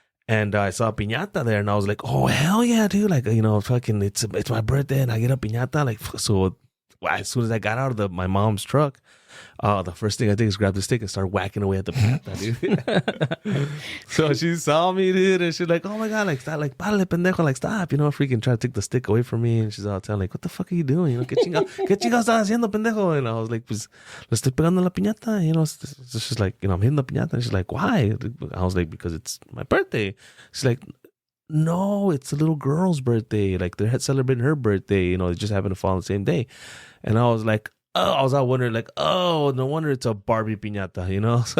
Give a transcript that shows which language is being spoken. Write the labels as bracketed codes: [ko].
[en] And I saw a piñata there, and I was like, "Oh hell yeah, dude! Like, you know, fucking, it's my birthday, and I get a piñata." Like, so as soon as I got out of my mom's truck, Oh, the first thing I did is grab the stick and start whacking away at the piñata, dude. So she saw me, dude, and she's like, oh my God, like, stop, like, [es] párale, pendejo, [en] like, stop, you know, freaking trying to take the stick away from me. And she's all telling, like, what the fuck are you doing? You know, [es] ¿qué chingados estás haciendo, pendejo? [en] And I was like, [es] pues, le estoy pegando la piñata, [en] you know. So she's like, you know, I'm hitting the piñata. And she's like, why? I was like, because it's my birthday. She's like, no, it's a little girl's birthday. Like, they're celebrating her birthday, you know, they just happen to fall on the same day. And I was like, oh, I was out wondering, like, oh, no wonder it's a Barbie piñata, you know?